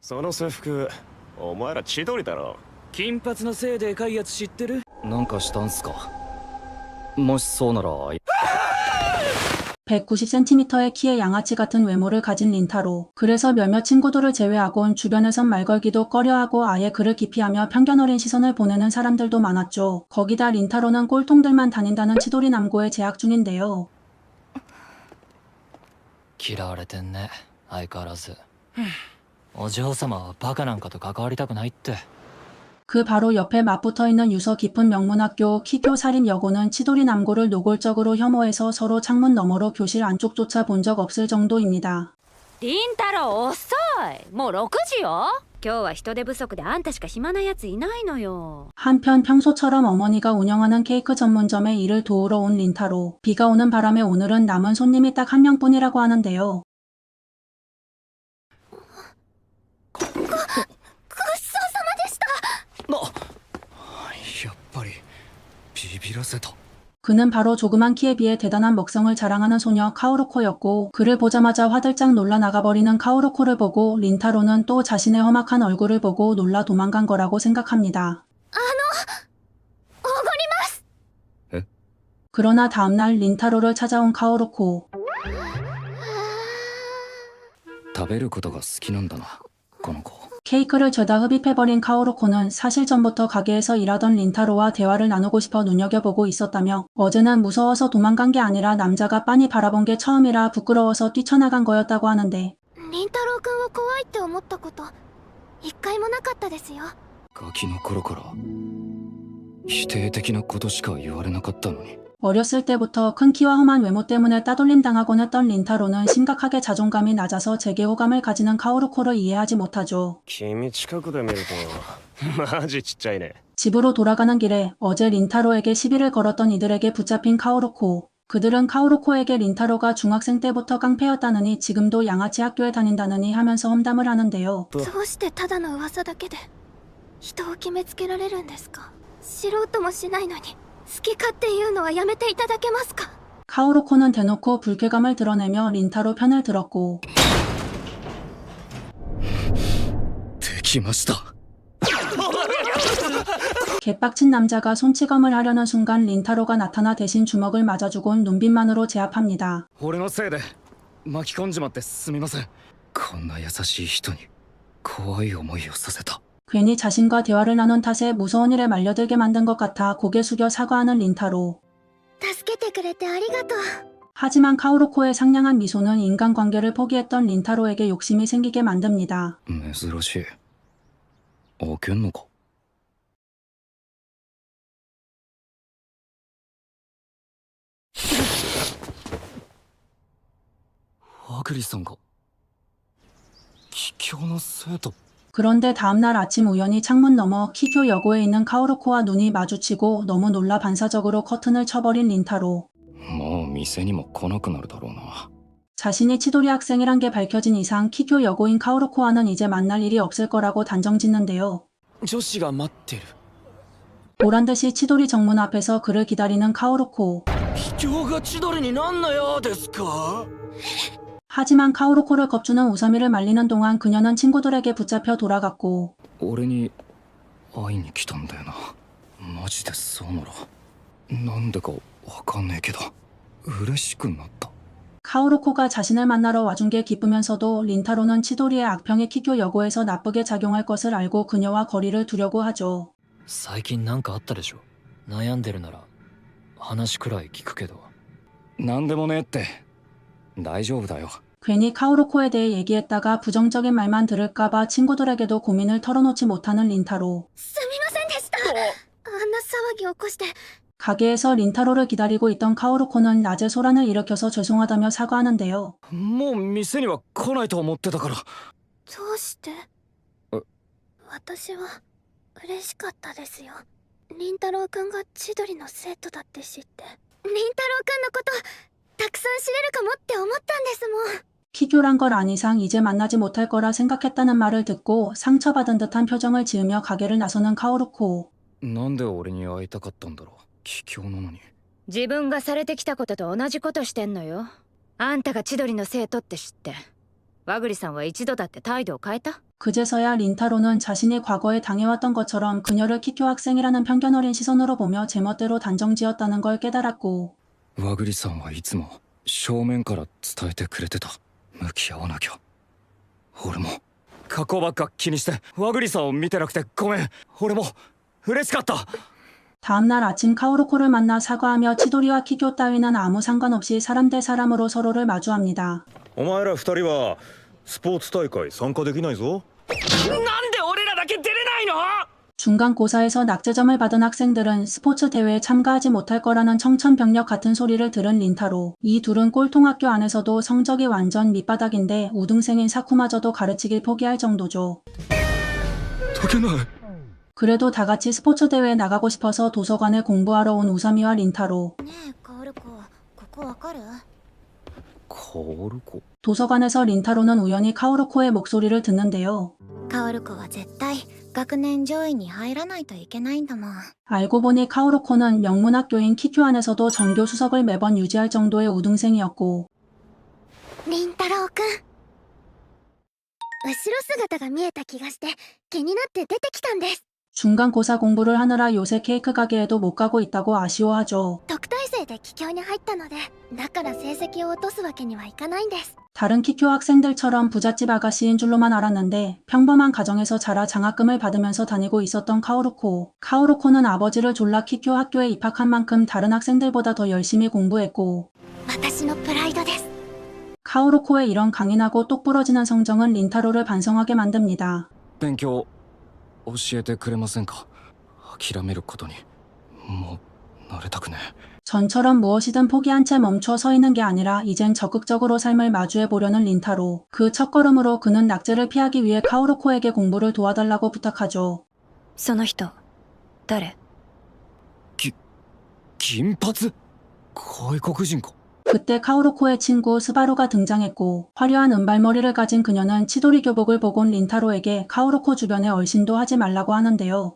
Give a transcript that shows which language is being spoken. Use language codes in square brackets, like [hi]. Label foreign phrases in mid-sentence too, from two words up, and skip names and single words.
[ja] その制服、お前ら千鳥だろ。金髪の背でかいやつ知ってる？なんかしたんすか？もしそうなら [ko] 190cm의 키의 양아치 같은 외모를 가진 린타로. 그래서 몇몇 친구들을 제외하곤 주변에선 말 걸기도 꺼려하고 아예 그를 기피하며 편견 어린 시선을 보내는 사람들도 많았죠. 거기다 린타로는 꼴통들만 다닌다는 치도리 남고에 재학 중인데요. [ja] 嫌われてんね、相変わらず。お嬢様はバカなんかと関わりたくないって。 [ko] 그 바로 옆에 맞붙어있는 유서 깊은 명문학교 키교 사립여고는 치도리 남고를 노골적으로 혐오해서 서로 창문 너머로 교실 안쪽조차 본 적 없을 정도입니다. [ja] 凛太郎遅い。もう6時よ。今日は人手不足であんたしか暇なやついないのよ。 [ko] 한편 평소처럼 어머니가 운영하는 케이크 전문점에 일을 도우러 온 린타로. 비가 오는 바람에 오늘은 남은 손님이 딱 한 명뿐이라고 하는데요. [ja] やっぱりビビらせた。 [ko] 그는 바로 조그만 키에 비해 대단한 먹성을 자랑하는 소녀 카오루코였고 그를 보자마자 화들짝 놀라 나가버리는 카오루코를 보고 린타로는 또 자신의 험악한 얼굴을 보고 놀라 도망간 거라고 생각합니다. 그러나 다음날 린타로를 찾아온 카오루코. [ja] 食べることが好きなんだな、この子。 [ko] 케이크를 죄다 흡입해버린 카오루코는 사실 전부터 가게에서 일하던 린타로와 대화를 나누고 싶어 눈여겨보고 있었다며 어제는 무서워서 도망간 게 아니라 남자가 빤히 바라본 게 처음이라 부끄러워서 뛰쳐나간 거였다고 하는데 [ja] 凛太郎くんを怖いって思ったこと一回もなかったですよ。ガキの頃から否定的なことしか言われなかったのに。 [ko] 어렸을 때부터 큰 키와 험한 외모 때문에 따돌림 당하곤 했던 린타로는 심각하게 자존감이 낮아서 제계호감을 가지는 카오루코를 이해하지 못하죠. [ja] 君近くで見るとマジちっちゃいね。 [ko] 집으로 돌아가는 길에 어제 린타로에게 시비를 걸었던 이들에게 붙잡힌 카오루코. 그들은 카오루코에게 린타로가 중학생 때부터 깡패였다느니 지금도 양아치 학교에 다닌다느니 하면서 험담을 하는데요. [ja] どうしてただの噂だけで人を決めつけられるんですか。知ろうともしないのに好き勝手言うのはやめていただけますか。 [ko] 카오루코는 대놓고 불쾌감을 드러내며 린타로 편을 들었고 [ja] できました。 [ko] 개빡친 남자가 손찌검을 하려는 순간 린타로가 나타나 대신 주먹을 맞아주곤 눈빛만으로 제압합니다. [ja] 俺のせいで巻き込んじまってすみません。こんな優しい人に怖い思いをさせた。 [ko] 괜히 자신과 대화를 나눈 탓에 무서운 일에 말려들게 만든 것 같아 고개 숙여 사과하는 린타로. [ja] 助けてくれてありがとう。 [ko] 하지만 카오루코의 상냥한 미소는 인간관계를 포기했던 린타로에게 욕심이 생기게 만듭니다. [ja] 珍しい。開けんのか。アグリさんが帰郷の生徒。 [ko] 그런데 다음날 아침 우연히 창문 너머 키교 여고에 있는 카오루코와 눈이 마주치고 너무 놀라 반사적으로 커튼을 쳐버린 린타로. [ja] もう店にも来なくなるだろうな。 [ko] 자신이 치도리 학생이란 게 밝혀진 이상 키교 여고인 카오루코와는 이제 만날 일이 없을 거라고 단정짓는데요. [ja] 女子が待ってる。 [ko] 보란듯이 치도리 정문 앞에서 그를 기다리는 카오루코. [ja] 秘境が千鳥になんなやですか？ [ko] 하지만 카오루코를 겁주는 우사미를 말리는 동안 그녀는 친구들에게 붙잡혀 돌아갔고 [ja] 俺に会いに来たんだよな。マジでそうならなんでかわかんねえけど嬉しくなった。 [ko] 카오루코가 자신을 만나러 와준 게 기쁘면서도 린타로는 치도리의 악평이 키교 여고에서 나쁘게 작용할 것을 알고 그녀와 거리를 두려고 하죠. [ja] 最近なんかあったでしょ。悩んでるなら話くらい聞くけど。なんでもねえって。大丈夫だよ。 [ko] 괜히 카오루코에 대해 얘기했다가 부정적인 말만 들을까봐 친구들에게도 고민을 털어놓지 못하는 린타로. [ja] すみませんでした。あんな騒ぎ起こして。 [ko] 가게에서 린타로를 기다리고 있던 카오루코는 낮에 소란을 일으켜서 죄송하다며 사과하는데요. [ja] もう店には来ないと思ってたから。どうして。私は嬉しかったですよ。凛太郎くんが千鳥の生徒だって知って。凛太郎くんのことたくさん知れるかもって思ったんですもん。 [ko] 키교란 걸 안 이상 이제 만나지 못할 거라 생각했다는 말을 듣고 상처받은 듯한 표정을 지으며 가게를 나서는 카오루코. [ja] なんで俺に会いたかったんだろう。帰郷なのに。自分がされてきたことと同じことしてんのよ。あんたが千鳥の生徒って知って。和栗さんは一度だって態度を変えた？ [ko] 그제서야 린타로는 자신이 과거에 당해왔던 것처럼 그녀를 키쿄 학생이라는 편견 어린 시선으로 보며 제멋대로 단정지었다는 걸 깨달았고 [ja] 和栗さんはいつも正面から伝えてくれてた。向き合わなきゃ。俺も過去ばっか気にして和栗さんを見てなくてごめん。俺も嬉しかった。 [ko] 다음날 아침 카오루코를 만나 사과하며 치도리와 키쿄 따위는 아무 상관없이 사람 대 사람으로 서로를 마주합니다. [ja] お前ら二人はスポーツ大会参加できないぞ。なんで俺らだけ出れないの？ [ko] 중간고사에서 낙제점을 받은 학생들은 스포츠 대회에 참가하지 못할 거라는 청천벽력 같은 소리를 들은 린타로. 이 둘은 꼴통학교 안에서도 성적이 완전 밑바닥인데 우등생인 사쿠마저도 가르치길 포기할 정도죠. [ja] 解けない。 [ko] 그래도 다같이 스포츠 대회에 나가고 싶어서 도서관에 공부하러 온 우사미와 린타로. [ja] ねえカオルコ、ここわかる？カオルコ。 [ko] 도서관에서 린타로는 우연히 카오루코의 목소리를 듣는데요. [ja] カオルコは絶対学年上位に入らないといけないんだもん。 [ko] 알고 보니 카오루코는 명문학교인 키쿄 안에서도 전교 수석을 매번 유지할 정도의 우등생이었고 [ja] 凛太郎くん、後ろ姿が見えた気がして気になって出てきたんです。 [ko] 중간고사 공부를 하느라 요새 케이크 가게에도 못 가고 있다고 아쉬워하죠. [ja] 特待生で帰郷に入ったので、だから成績を落とすわけにはいかないんです。 [ko] 다른 키쿄 학생들처럼 부잣집 아가씨인 줄로만 알았는데 평범한 가정에서 자라 장학금을 받으면서 다니고 있었던 카오루코. 카오루코는 아버지를 졸라 키쿄 학교에 입학한 만큼 다른 학생들보다 더 열심히 공부했고 [ja] 私のプライドです。 [ko] 카오루코의 이런 강인하고 똑부러지는 성정은 린타로를 반성하게 만듭니다. [ja] 勉強教えてくれませんか。諦めることにもう慣れたくねえ。 [ko] 전처럼 무엇이든 포기한 채 멈춰 서 있는 게 아니라 이젠 적극적으로 삶을 마주해 보려는 린타로. 그 첫걸음으로 그는 낙제를 피하기 위해 카오루코에게 공부를 도와달라고 부탁하죠. [ja] その人誰？金髪外国人か。 [ko] 그때 카오루코의 친구 스바루가 등장했고 화려한 은발머리를 가진 그녀는 치도리 교복을 보고 온 린타로에게 카오루코 주변에 얼씬도 하지 말라고 하는데요.